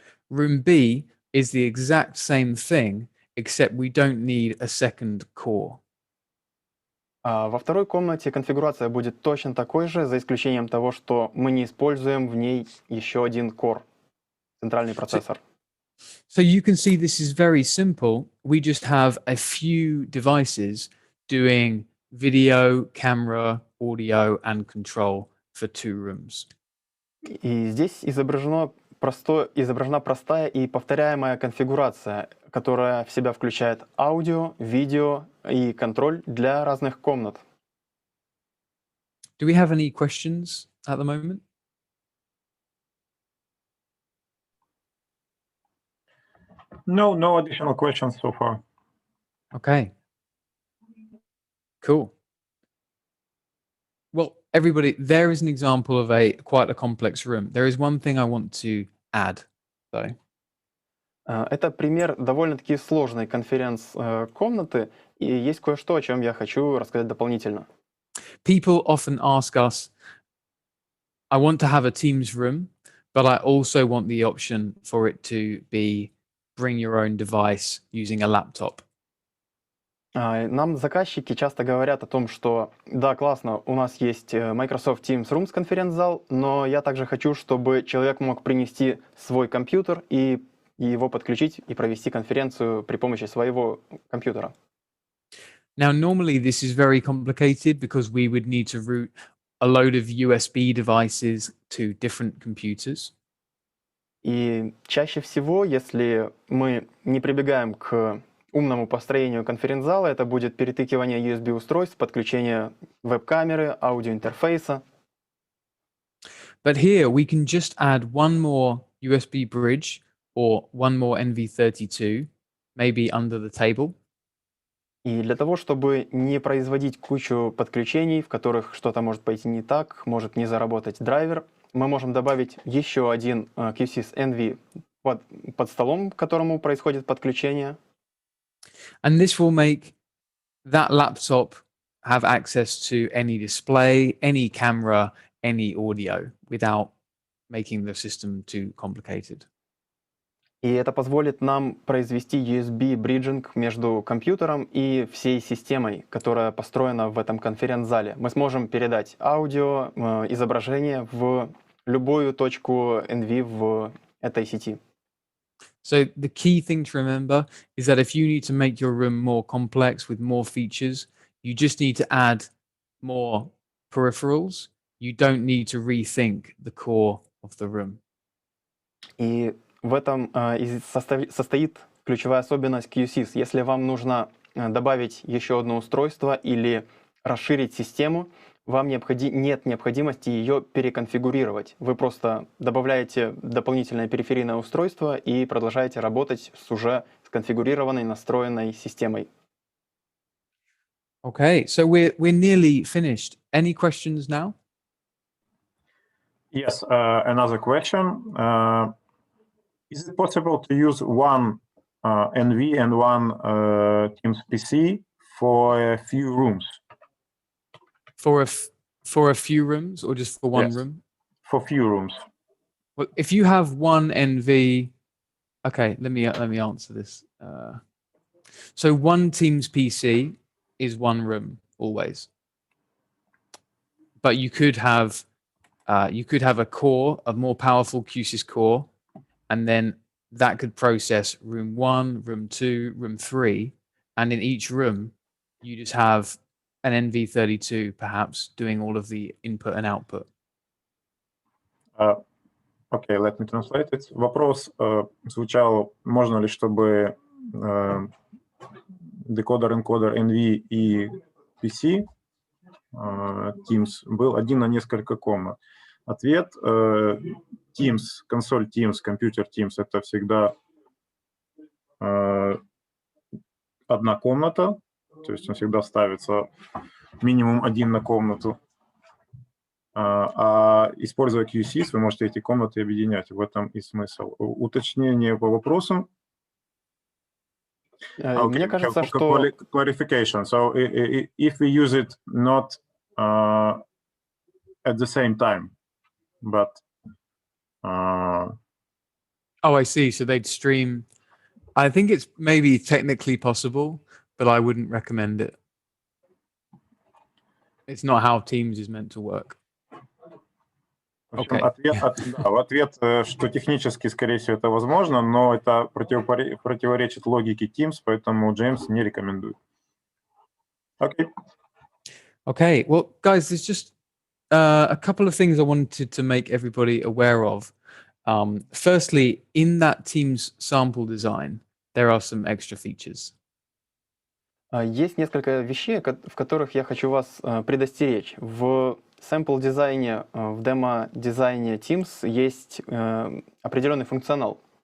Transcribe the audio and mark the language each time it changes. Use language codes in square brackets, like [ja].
[en] Room B is the exact same thing, except we don't need a second core. [ru] А во второй комнате конфигурация будет точно такой же, за исключением того, что мы не используем в ней еще один core, центральный процессор. [en] So you can see this is very simple. We just have a few devices doing video, camera, audio, and control for 2 rooms. [ru] И здесь изображена простая и повторяемая конфигурация, которая в себя включает аудио, видео и контроль для разных комнат. [en] Do we have any questions at the moment? No additional questions so far. Okay. Cool. Well, everybody, there is an example of quite a complex room. There is one thing I want to add, though. [ru] Это пример довольно-таки сложной конференц-комнаты, и есть кое-что, о чем я хочу рассказать дополнительно. [en] People often ask us, I want to have a Teams room, but I also want the option for it to be bring your own device using a laptop. [ru] Нам заказчики часто говорят о том, что да, классно, у нас есть Microsoft Teams Rooms конференц-зал, но я также хочу, чтобы человек мог принести свой компьютер и его подключить и провести конференцию при помощи своего компьютера. [en] Now, normally this is very complicated because we would need to route a load of USB devices to different computers. [ru] И чаще всего, если мы не прибегаем к умному построению конференц-зала, это будет перетыкивание USB-устройств, подключение веб-камеры, аудиоинтерфейса. [en] But here we can just add one more USB bridge or one more NV32, maybe under the table. [ru] И для того, чтобы не производить кучу подключений, в которых что-то может пойти не так, может не заработать драйвер, мы можем добавить еще один Q-SYS NV под столом, к которому происходит подключение. [en] And this will make that laptop have access to any display, any camera, any audio without making the system too complicated. [ru] И это позволит нам произвести USB-бриджинг между компьютером и всей системой, которая построена в этом конференц-зале. Мы сможем передать аудио, изображение в любую точку NV в этой сети. [en] So the key thing to remember is that if you need to make your room more complex with more features, you just need to add more peripherals. You don't need to rethink the core of the room. [ru] И в этом состоит ключевая особенность Q-SYS. Если вам нужно добавить еще одно устройство или расширить систему, вам нет необходимости ее переконфигурировать. Вы просто добавляете дополнительное периферийное устройство и продолжаете работать с уже сконфигурированной, настроенной системой. [en] Okay, so we're nearly finished. Any questions now? Yes, another question. Is it possible to use one NV and one Teams PC for a few rooms? For a few rooms or just for one Yes. room? For few rooms. Well, if you have one NV, okay, let me answer this. So one Teams PC is one room always, but you could have a core, a more powerful Q-SYS core, and then that could process room 1, room 2, room 3, and in each room you just have an NV32 perhaps doing all of the input and output. Okay, let me translate it. [ru] Вопрос звучал, можно ли, чтобы декодер-энкодер NV и PC Teams был один на несколько комнат. Ответ: Teams, консоль Teams, компьютер Teams — это всегда одна комната, то есть он всегда ставится минимум один на комнату. А используя Q-SYS, вы можете эти комнаты объединять. В этом и смысл. Уточнение по вопросу. Мне кажется, что... [en] Clarification. So if we use it not at the same time, but... Oh, I see. So they'd stream. I think it's maybe technically possible, but I wouldn't recommend it. It's not how Teams is meant to work. Okay. [ru] Ответ, что технически, скорее всего, это возможно, но это противоречит логике Teams, поэтому Джеймс не рекомендует. [en] Okay. Okay. Well, guys, there's just a couple of things I wanted to make everybody aware of. Firstly, in that Teams sample design, there are some extra features. [ru] Есть несколько вещей, в которых я хочу вас предостеречь. В сэмпл-дизайне, в демо-дизайне Teams есть определенный функционал.